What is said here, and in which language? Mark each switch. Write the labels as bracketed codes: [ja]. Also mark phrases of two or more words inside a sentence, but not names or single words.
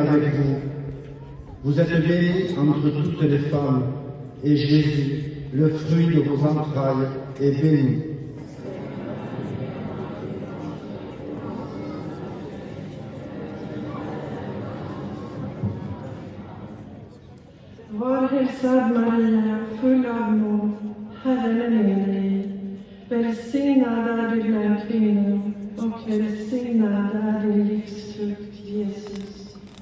[fr] avec vous. Vous êtes bénie entre toutes les femmes, et Jésus, le fruit de vos entrailles, est béni. [sv] Var hälsad Maria, full av nåd, Herren är med dig. Välsignad är du bland kvinnor, och välsignad är din livsfrukt, Jesus.